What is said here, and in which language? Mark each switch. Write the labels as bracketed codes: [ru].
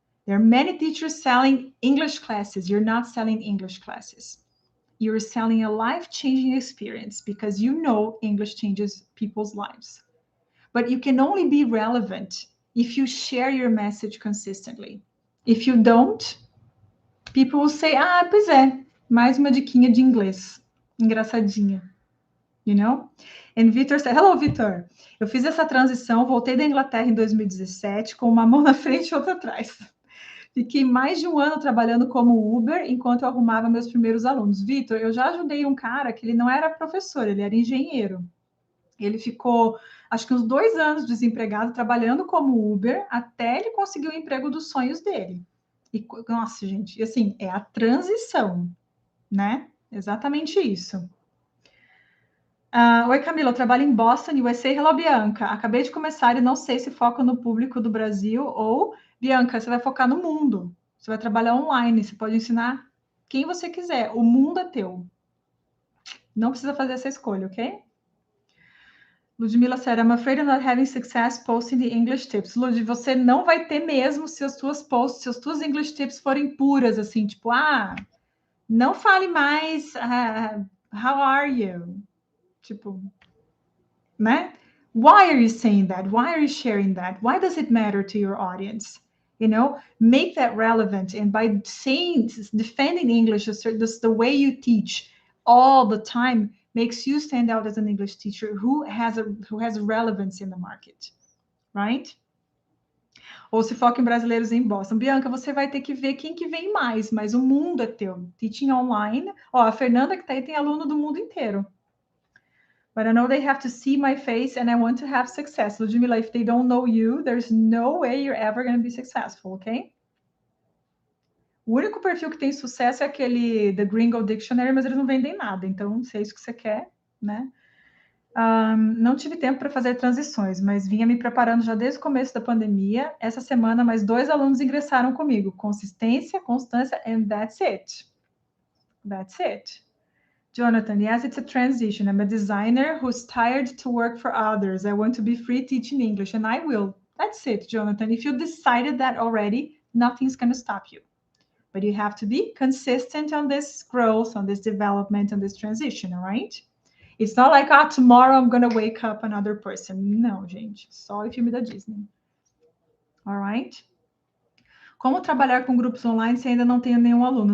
[en] There are many teachers selling English classes. You're not selling English classes. You're selling a life-changing experience because English changes people's lives. But you can only be relevant if you share your message consistently. If you don't, people will say, [pt] pois é, mais uma diquinha de inglês. Engraçadinha. [en] And Vitor said, hello, [pt] Vitor. Eu fiz essa transição, voltei da Inglaterra em 2017, com uma mão na frente e outra atrás. Fiquei mais de um ano trabalhando como Uber, enquanto eu arrumava meus primeiros alunos. Vitor, eu já ajudei um cara que ele não era professor, ele era engenheiro. Ele ficou, acho que uns 2 anos desempregado, trabalhando como Uber, até ele conseguir o emprego dos sonhos dele. E, nossa, gente, assim, é a transição, né? Exatamente isso. Oi, Camila, eu trabalho em Boston, USA. Hello, Bianca. Acabei de começar e não sei se foca no público do Brasil ou, Bianca, você vai focar no mundo. Você vai trabalhar online, você pode ensinar quem você quiser. O mundo é teu. Não precisa fazer essa escolha, ok? [en] Ludmila said, I'm afraid I'm not having success posting the English tips. [pt] Lud, você não vai ter mesmo se as tuas posts, se as tuas English tips forem puras, assim, tipo, não fale mais, [en] how are you? [pt] Tipo, né? [en] Why are you saying that? Why are you sharing that? Why does it matter to your audience? Make that relevant. And by defending English, the way you teach all the time makes you stand out as an English teacher who has relevance in the market, right? [pt] Ou se foca em brasileiros em Boston. Bianca, você vai ter que ver quem que vem mais, mas o mundo é teu. [en] Teaching online. [pt] Ó, a Fernanda que tá aí tem aluno do mundo inteiro. [en] But I know they have to see my face and I want to have success. Ludmila, if they don't know you, there's no way you're ever going to be successful, okay? [pt] O único perfil que tem sucesso é aquele The Gringo Dictionary, mas eles não vendem nada. Então, se é isso que você quer, né? Não tive tempo para fazer transições, mas vinha me preparando já desde o começo da pandemia. Essa semana, mais 2 alunos ingressaram comigo. Consistência, constância, [en] and that's it. That's it. Jonathan, yes, it's a transition. I'm a designer who's tired to work for others. I want to be free teaching English, and I will. That's it, Jonathan. If you decided that already, nothing's going to stop you. But you have to be consistent on this growth, on this development, on this transition, all right? It's not like, tomorrow I'm going to wake up another person. [pt] Não, gente. Só o filme da Disney. [en] All right? [pt] Como trabalhar com grupos online se ainda não tem nenhum aluno?